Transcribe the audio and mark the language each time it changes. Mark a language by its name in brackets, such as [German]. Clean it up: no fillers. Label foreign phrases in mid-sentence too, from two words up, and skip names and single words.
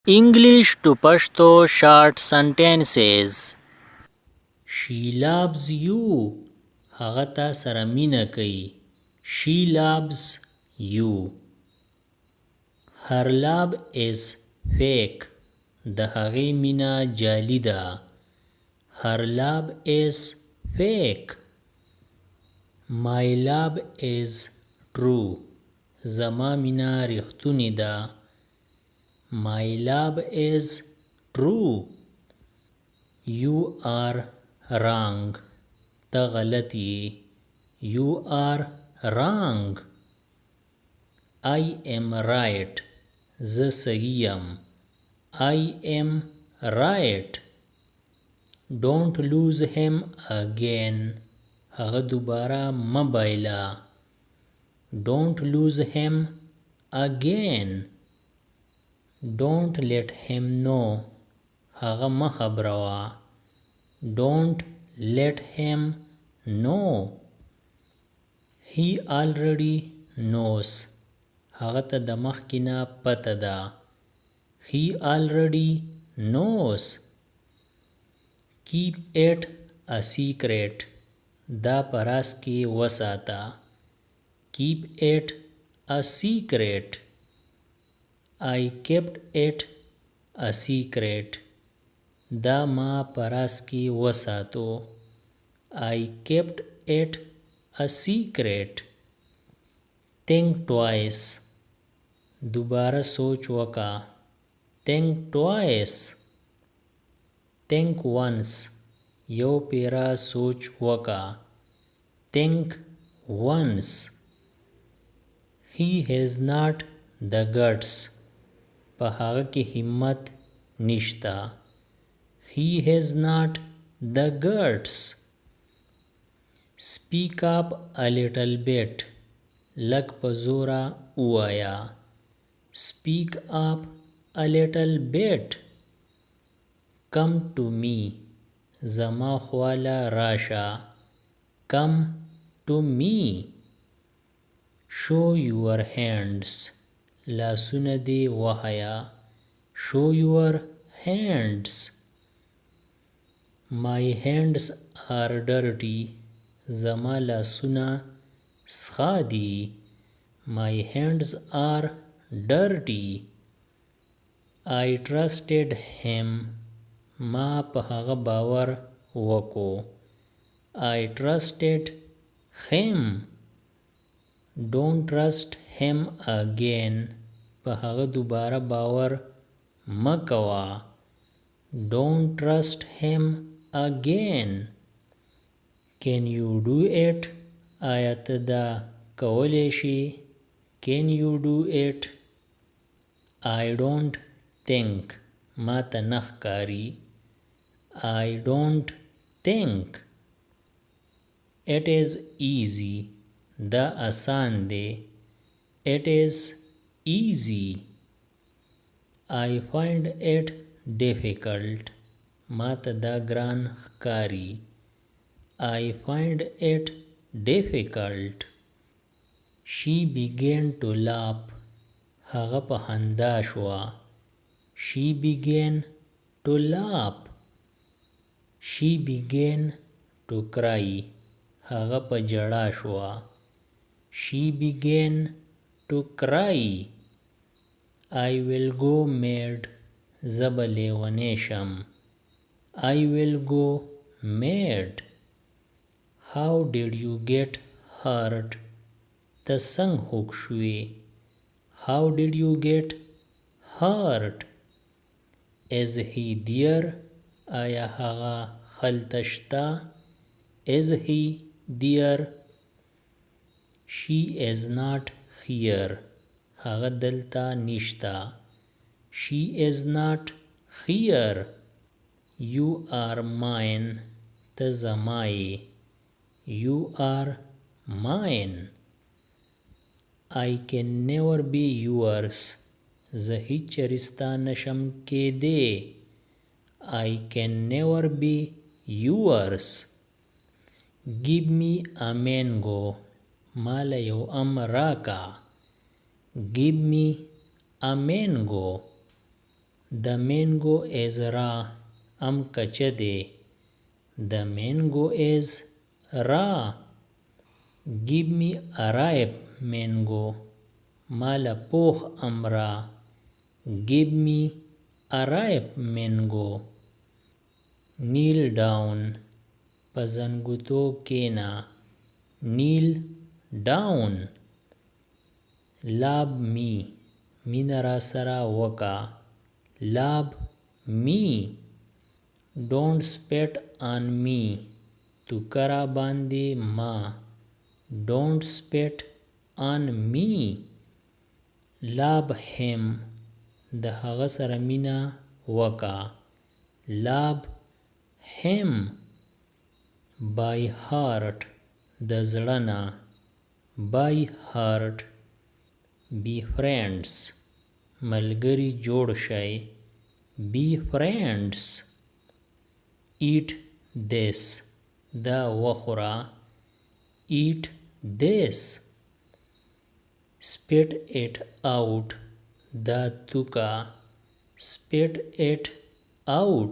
[English] English to Pashto short sentences. She loves you. [Pashto] هغه تا سره مینه کوي. [English] She loves you. Her love is fake. [Pashto] د هغې مینه جعلي ده. [English] Her love is fake. My love is true. [Pashto] زما مینه رښتونې ده. [English] My love is true. You are wrong. [Pashto] ته غلط یې. [English] You are wrong. I am right. [Pashto] زه صحیح یم. [English] I am right. Don't lose him again. [Pashto] هغه دوباره مه بایله. [English] Don't lose him again. Don't let him know. [Pashto] هغه مه خبروه. [English] Don't let him know. He already knows. [Pashto] هغه ته د مخکې نه پته ده. [English] He already knows. Keep it a secret. [Pashto] دا په راز کې وساته. [English] Keep it a secret. I kept it a secret. [Pashto] دا ما په راز کې وساتو. [English] I kept it a secret. Think twice. [Pashto] دوباره سوچ وکا. [English] Think twice. Think once. [Pashto] یو پیرا سوچ وکا. [English] Think once. He has not the guts. [Pashto] په هغه کې همت نشتا. [English] He has not the guts. Speak up a little bit. [Pashto] لږ په زوره ووایه. [English] Speak up a little bit. Come to me. [Pashto] زما خواله راشه. [English] Come to me. Show your hands. [Pashto] لاسونه دې وهایه. [English] Show your hands. My hands are dirty. [Pashto] زما لاسونه سخا دي. [English] My hands are dirty. I trusted him. [Pashto] ما په هغه باور وکړو. [English] I trusted him. Don't trust him again. [Pashto] په هغه دوباره باور مه کوه. [English] Don't trust him again. Can you do it? [Pashto] آیا ته دا کولی شي؟ [English] Can you do it? I don't think. [Pashto] ما ته نه ښکاري. [English] I don't think. It is easy. [Pashto] دا آسان دی. [English] It is easy. I find it difficult. [Pashto] ما ته دا ګران ښکاري. [English] I find it difficult. She began to laugh. [Pashto] هغه په خندا شوه. [English] She began to laugh. She began to cry. [Pashto] هغه په ژړا شوه. [English] She began to cry. I will go mad. [Pashto] زه به لیونی شم. [English] I will go mad. How did you get hurt? [Pashto] ته څنګه خوږ شوې؟ [English] How did you get hurt? Is he there? [Pashto] آیا هغه هلته شته؟ [English] Is he there? She is not here. [Pashto] هغه دلته نشته. [English] She is not here. You are mine. [Pashto] ته زما یې. [English] You are mine. I can never be yours. [Pashto] زه هیڅ چېرې ستا نشم کېدی. [English] I can never be yours. Give me a mango. [Pashto] ماله یو ام راکا. [English] Give me a mango. The mango is raw. [Pashto] ام کچه دی. [English] The mango is raw. Give me a ripe mango. [Pashto] مالا پوخ ام را. [English] Give me a ripe mango. Kneel down. [Pashto] په زنګوتو کینا. [English] Kneel down. Love me. [Pashto] مینه را سره وکا. [English] Love me. Don't spit on me. [Pashto] تو کرا باندې ما. [English] Don't spit on me. Love him. [Pashto] د هغه سره مینه وکا. [English] Love him. By heart. [Pashto] د زړه. [English] By heart. Be friends. [Pashto] ملګری جوړ شئ. [English] Be friends. Eat this. [Pashto] دا وخوره. [English] Eat this. Spit it out. [Pashto] دا توکا. [English] Spit it out.